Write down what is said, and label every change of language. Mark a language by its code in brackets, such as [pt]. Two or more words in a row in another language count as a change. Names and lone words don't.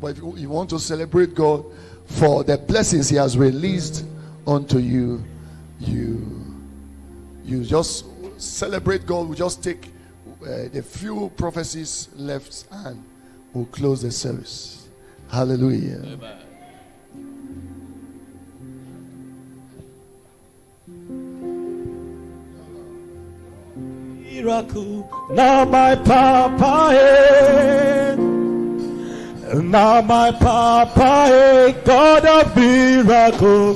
[en] But if you want to celebrate God for the blessings He has released unto you, you just celebrate God. We just take the few prophecies left and we'll close the service. Hallelujah. Amen. Miracle, now my papa, now my papa, God of miracle,